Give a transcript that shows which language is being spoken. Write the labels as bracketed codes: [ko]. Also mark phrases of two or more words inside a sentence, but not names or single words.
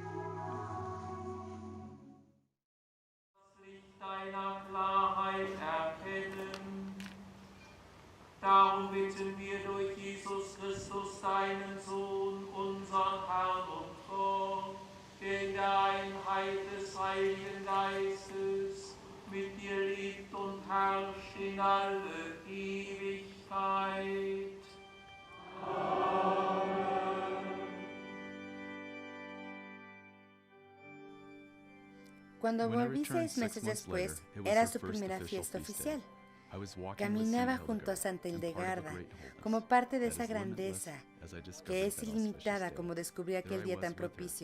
[de] Deiner Klarheit Darum bitten wir durch Jesus Christus, deinen Sohn, unseren Herrn und Gott, der in der Einheit des Heiligen Geistes mit dir lebt und herrscht in alle Ewigkeit. [es] Cuando volví 6 meses después, era su primera fiesta oficial. Caminaba junto a Santa Hildegarda, como parte de esa grandeza que es ilimitada, como descubrí aquel día tan propicio.